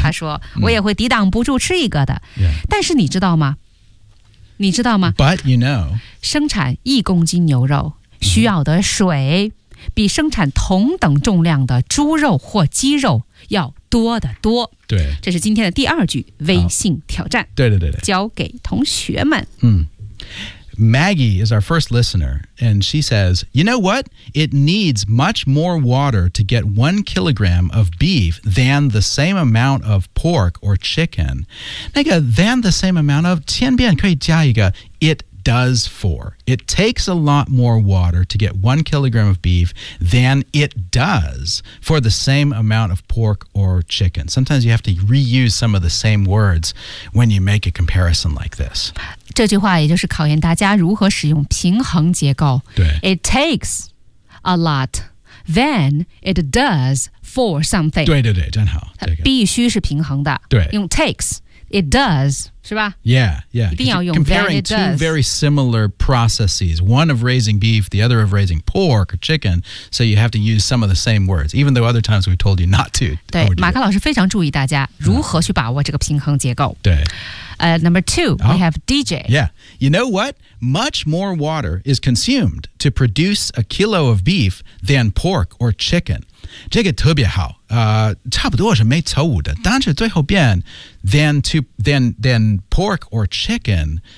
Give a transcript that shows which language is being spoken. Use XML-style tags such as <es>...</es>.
<zh>他说我也会抵挡不住吃一个的、嗯、但是你知道吗你知道吗</zh> <en>But you know</en> <zh>生产一公斤牛肉需要的水比生产同等重量的猪肉或鸡肉要多得多对这是今天的第二句微信挑战对对对对交给同学们</zh> <en>嗯Maggie is our first listener, and she says, you know what? It needs much more water to get 1 kilogram of beef than the same amount of pork or chicken.</en> <zh>那个</zh> <en>than the same amount of,</en> <zh>千遍可以加一个</zh> <en>it does for. It takes a lot more water to get 1 kilogram of beef than it does for the same amount of pork or chicken. Sometimes you have to reuse some of the same words when you make a comparison like this.</en> <zh>这句话也就是考验大家如何使用平衡结构。对</zh> <en>，It takes a lot than it does for something。</en> <zh>对对对，真好。它必须是平衡的。对，用</zh> <en>takes it does</en> <zh>是吧</zh> <en>？Yeah, yeah。</en> <zh>一定要用</zh> <en>comparing than it does. Two very similar processes, one of raising beef, the other of raising pork or chicken. So you have to use some of the same words, even though other times we've told you not to.</en> <zh>对，马克老师非常注意大家如何去把握这个平衡结构。对。</zh> <en>Number two,、oh, we have DJ. Yeah. You know what? Much more water is consumed to produce a kilo of beef than pork or chicken.</en> <zh>这个特别好、差不多是每周五的但是最后边</zh> <en>than pork or chicken.</en>